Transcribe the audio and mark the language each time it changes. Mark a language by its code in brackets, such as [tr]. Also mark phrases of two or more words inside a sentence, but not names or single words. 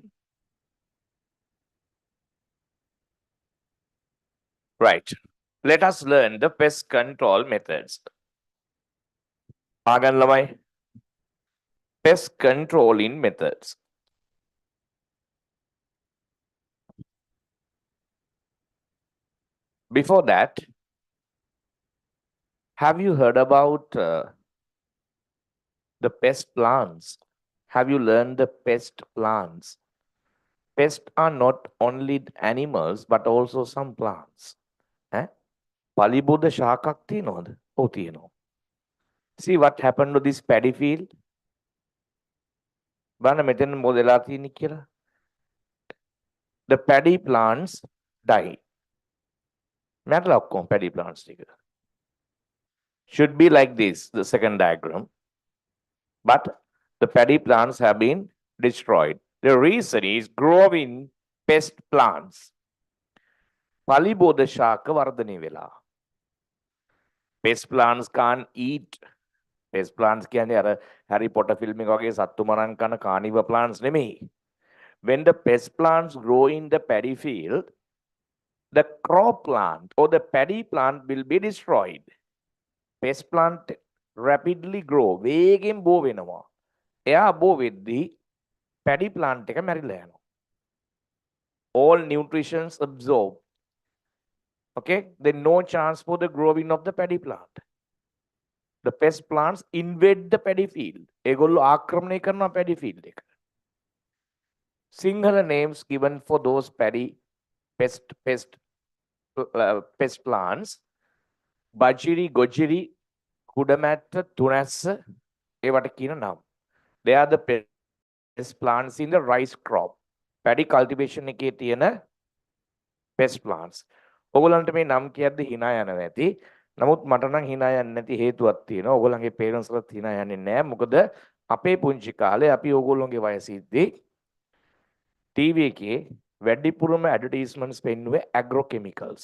[en] Right. Let us learn the pest control methods. [si] ආගන්න ළමයි. [en] Pest controlling methods. Before that, have you heard about the pest plants? Have you learned the pest plants? Pests are not only animals but also some plants. [si] පලිබුද ශාකක් තියනවද? ඔව් තියෙනවා. [en] See what happened to this paddy field? [si] බලන්න මෙතන මොකද වෙලා තියෙන්නේ කියලා. [en] The paddy plants died. [si] මැරලා ඔක්කොම [en] paddy plants [si] ටික. [en] Should be like this, the second diagram. But the paddy plants have been destroyed. The reason is growing pest plants. [si] පලිබෝධ ශාක වර්ධනය වෙලා. [en] Pest plants can't eat. Pest plants [si] කියන්නේ අර Harry Potter film එක වගේ සත්තු මරන් කන [en] carnivore plants [si] නෙමෙයි. [en] When the pest plants grow in the paddy field, the crop plant or the paddy plant will be destroyed. Pest plant rapidly grow. [si] වේගෙන් බෝ වෙනවා. එයා බෝ වෙද්දී [en] paddy plant [si] එක මැරිලා යනවා. [en] All nutrients absorbed. Okay, then no chance for the growing of the paddy plant. The pest plants invade the paddy field. [si] ඒගොල්ලෝ ආක්‍රමණය කරනවා paddy field එක. [en] Sinhala names given for those paddy pest plants: Bajiri, Gojiri, Kudamatta, Tunassa, [si] ඒවට කියන නම්. [en] They are the pest plants in the rice crop. Paddy cultivation [si] එකේ තියෙන [en] pest plants. [si] ඔයගොල්ලන්ට මේ නම් කියද්දි hina යනවා ඇති. නමුත් මට නම් hina යන්නේ නැති හේතුවක් තියෙනවා. ඔයගොල්ලන්ගේ parents වලත් hina යන්නේ නැහැ. මොකද අපේ පුංචි කාලේ අපි ඔයගොල්ලන්ගේ වයසෙද්දී TV එකේ වැඩිපුරම advertisements පෙන්නුවේ agrochemicals.